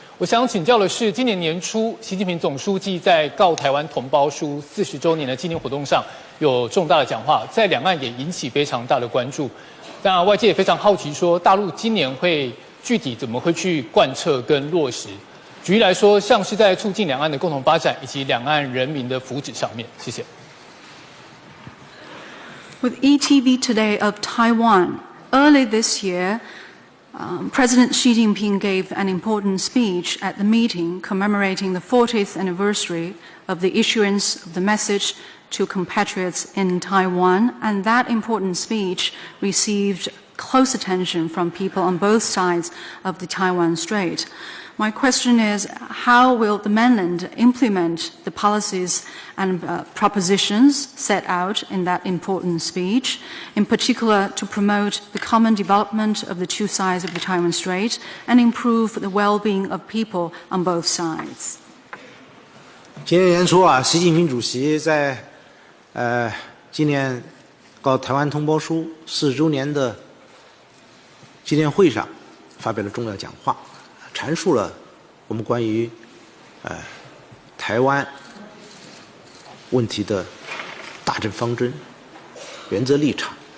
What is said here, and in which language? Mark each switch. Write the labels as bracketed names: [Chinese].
[Chinese] 我想请教的是，今年年初，习近平总书记在告台湾同胞书40周年的纪念活动上有重大的讲话，在两岸也引起非常大的关注。当然，外界也非常好奇说，大陆今年会具体怎么会去贯彻跟落实？举例来说，像是在促进两岸的共同发展以及两岸人民的福祉上面。谢谢。 [English] With ETV Today of Taiwan, early this year, President Xi Jinping gave an important speech at the meeting commemorating the 40th anniversary of the issuance of the message to compatriots in Taiwan, and that important speech received close attention from people on both sides of the Taiwan Strait. My question is, how will the mainland implement the policies and propositions set out in that important speech, in particular to promote the common development of the 2 sides of the Taiwan Strait and improve the well-being of people on both sides? [Chinese] 今年年初啊，习近平主席在今年告台湾同胞书40周年的纪念会上发表了重要讲话，阐述了我们关于台湾问题的大政方针、原则立场。